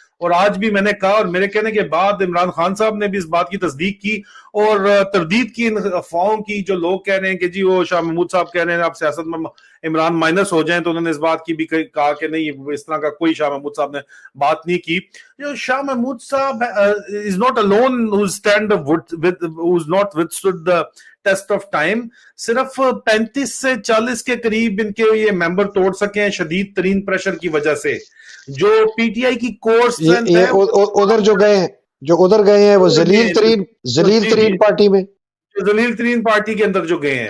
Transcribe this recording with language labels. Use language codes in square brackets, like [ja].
[ur] اور آج بھی میں نے کہا، اور میرے کہنے کے بعد عمران خان صاحب نے بھی اس بات کی تصدیق کی اور تردید کی ان افواہوں کی جو لوگ کہہ رہے ہیں کہ جی وہ شاہ محمود صاحب کہہ رہے ہیں آپ سیاست میں عمران مائنس ہو جائیں. تو انہوں نے اس بات کی بھی کہا کہ نہیں، اس طرح کا کوئی شاہ محمود صاحب نے بات نہیں کی. جو شاہ محمود صاحب [en] is not alone who's not withstood the test of time. [ur] صرف 35 سے 40 کے قریب ان کے یہ ممبر توڑ سکے ہیں شدید ترین پریشر کی وجہ سے. جو پی ٹی آئی کی کور اسٹرینتھ ہے ادھر جو گئے ہیں جو ادھر گئے ہیں وہ ذلیل جی جی، ترین پارٹی میں. ذلیل ترین پارٹی کے اندر جو گئے ہیں.